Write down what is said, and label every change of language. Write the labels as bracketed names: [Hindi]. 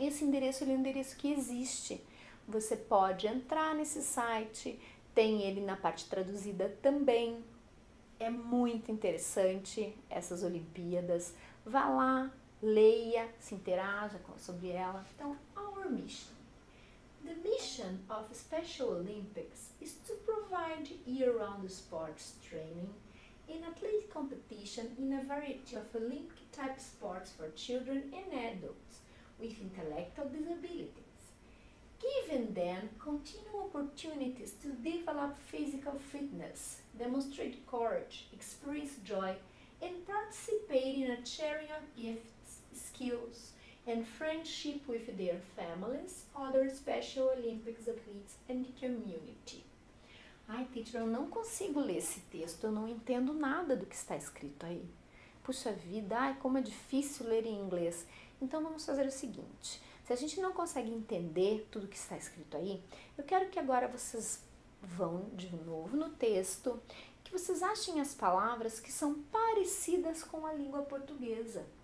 [Portuguese] Esse endereço ele é um endereço que existe. Você pode entrar nesse site, tem ele na parte traduzida também. É muito interessante essas Olimpíadas. Vá lá, leia, se interaja sobre ela. [English] Então, our mission. The mission of Special Olympics is to provide year-round sports training in athletic competition in a variety of Olympic type sports for children and adults with intellectual disabilities, giving them continual opportunities to develop physical fitness, demonstrate courage, experience joy, and participate in a sharing of gifts, skills, and friendship with their families, other Special Olympics athletes, and the community. [Portuguese] Ai, teacher, eu não consigo ler esse texto, eu não entendo nada do que está escrito aí. Puxa vida, ai, como é difícil ler em inglês. Então vamos fazer o seguinte, se a gente não consegue entender tudo que está escrito aí, eu quero que agora vocês vão de novo no texto, que vocês achem as palavras que são parecidas com a língua portuguesa.